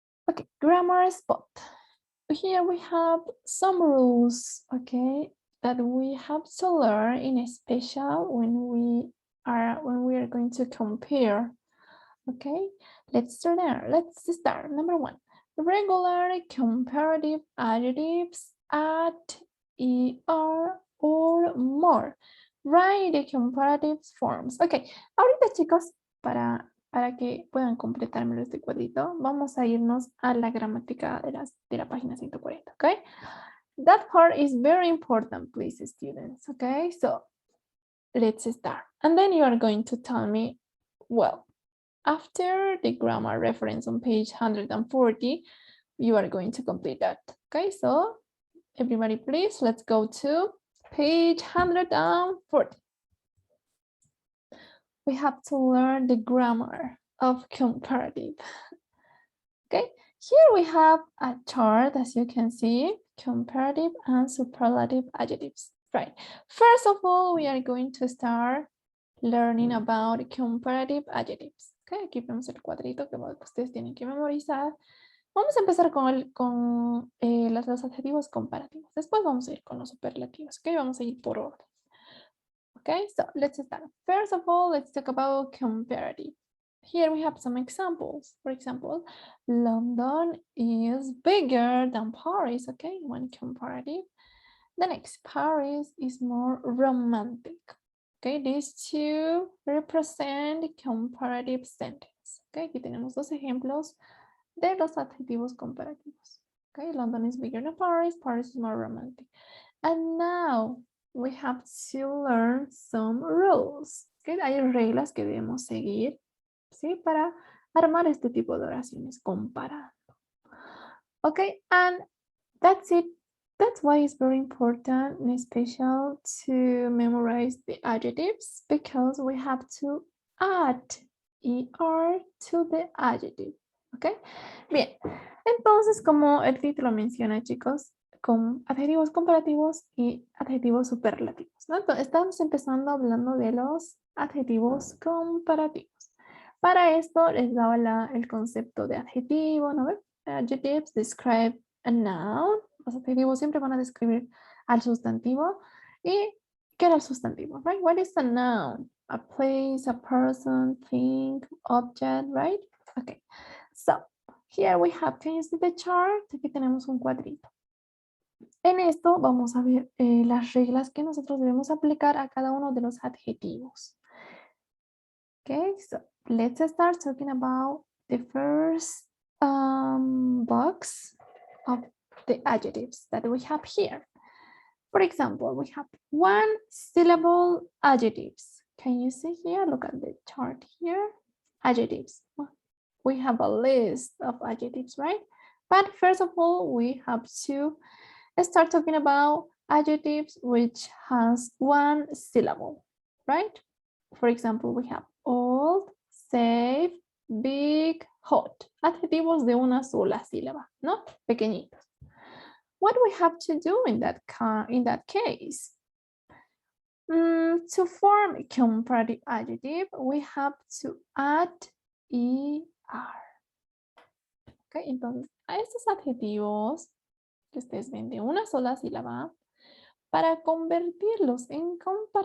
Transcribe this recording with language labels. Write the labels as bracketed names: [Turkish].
[English] Okay, grammar spot. Here we have some rules, okay, that we have to learn in special when we are going to compare. Okay, let's start there. Let's start. Number one, regular comparative adjectives at, er, or more. Write the comparative forms. [Spanish] Ok, ahorita chicos, para que puedan completármelo este cuadrito, vamos a irnos a la gramática de la página 140, okay? [English] That part is very important, please, students, okay? So, let's start. And then you are going to tell me, well, after the grammar reference on page 140, you are going to complete that, okay? So, everybody, please, let's go to page 140. We have to learn the grammar of comparative. Okay, here we have a chart, as you can see, comparative and superlative adjectives. Right. First of all, we are going to start learning about comparative adjectives. [Spanish] Okay, aquí vemos el cuadrito que ustedes tienen que memorizar. Vamos a empezar con los adjetivos comparativos. Después vamos a ir con los superlativos. Ok, vamos a ir por orden. Okay, [English] so let's start. First of all, let's talk about comparative. Here we have some examples. For example, London is bigger than Paris, okay, one comparative. The next, Paris is more romantic. Okay, these two represent comparative sentence. [Spanish] Okay, aquí tenemos dos ejemplos de los adjetivos comparativos. [English] Okay, London is bigger than Paris, Paris is more romantic. And now we have to learn some rules. [Spanish] Okay, hay reglas que debemos seguir, ¿sí? Para armar este tipo de oraciones comparando. Okay, [English] and that's it. That's why it's very important and special to memorize the adjectives, because we have to add er to the adjective. [Spanish] Okay, bien. Entonces, como el título menciona, chicos, con adjetivos comparativos y adjetivos superlativos, ¿no? Entonces, estamos empezando hablando de los adjetivos comparativos. Para esto les daba el concepto de adjetivo, ¿no? [English] Adjectives describe a noun. [Spanish] Los adjetivos siempre van a describir al sustantivo. ¿Y qué era el sustantivo? [English] Right? What is a noun? A place, a person, thing, object, right? Okay. So, here we have, can you see the chart? [Spanish] Aquí tenemos un cuadrito. En esto vamos a ver las reglas que nosotros debemos aplicar a cada uno de los adjetivos. [English] Okay, so let's start talking about the first box of the adjectives that we have here. For example, we have one syllable adjectives. Can you see here? Look at the chart here. Adjectives. We have a list of adjectives, right? But first of all, we have to start talking about adjectives which has one syllable, right? For example, we have old, safe, big, hot. [Spanish] Adjetivos de una sola sílaba, ¿no? Pequeñitos. [English] What do we have to do in that case? To form a comparative adjective, we have to add er. [Spanish] Okay, entonces, a estos adjetivos que ustedes ven de una sola sílaba, para convertirlos en comparativos,